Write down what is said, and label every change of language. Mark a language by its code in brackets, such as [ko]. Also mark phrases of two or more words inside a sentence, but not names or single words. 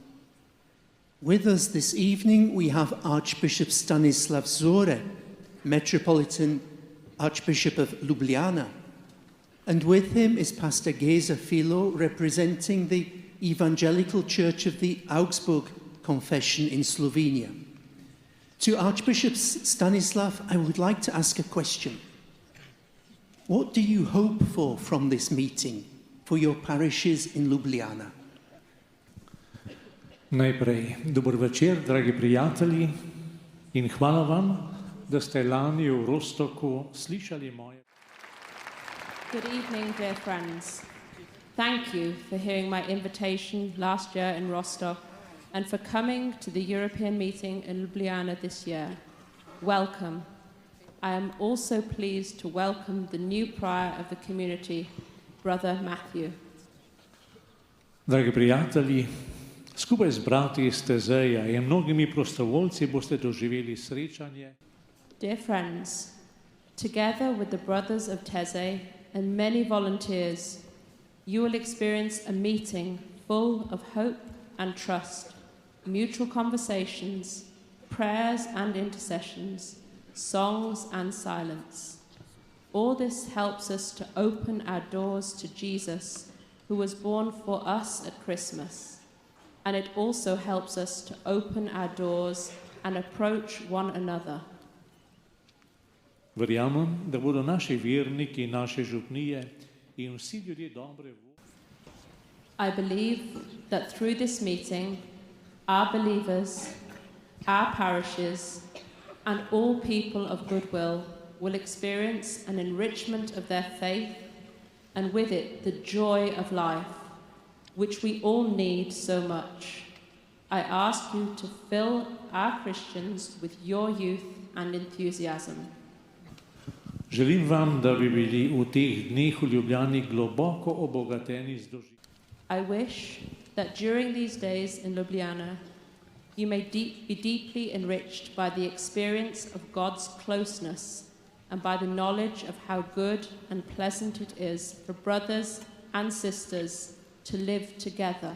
[en] With us this evening we have Archbishop Stanislav Zore, Metropolitan Archbishop of Ljubljana, and with him is Pastor Geza Filo, representing the Evangelical Church of the Augsburg Confession in Slovenia. To Archbishop Stanislav, I would like to ask a question. What do you hope for from this meeting for your parishes in Ljubljana? [sl] Najprej, dober večer, dragi prijatelji, in hvala vam, da ste lani v Rostoku slišali moje. [en] Good evening, dear friends. Thank you for hearing my invitation last year in Rostock and for coming to the European meeting in Ljubljana this year. Welcome. I am also pleased to welcome the new prior of the community, Brother Matthew. [sl] Dragi prijatelji, skupaj z brati iz Taizéja in mnogimi prostovoljci boste doživeli srečanje. [en] Dear friends, together with the brothers of Taizé and many volunteers, you will experience a meeting full of hope and trust, mutual conversations, prayers and intercessions, songs and silence. All this helps us to open our doors to Jesus, who was born for us at Christmas. And it also helps us to open our doors and approach one another. [sl] Verjamem, da bodo naši verniki, naše župnije in vsi ljudje dobre volje. [en] I believe that through this meeting, our believers, our parishes, and all people of goodwill will experience an enrichment of their faith, and with it the joy of life, which we all need so much. I ask you to fill our Christians with your youth and enthusiasm. [sl] Želim vam, da bi bili v teh dneh v Ljubljani globoko obogateni z doživljanjem. [en] I wish that during these days in Ljubljana, you may be deeply enriched by the experience of God's closeness and by the knowledge of how good and pleasant it is for brothers and sisters to live together.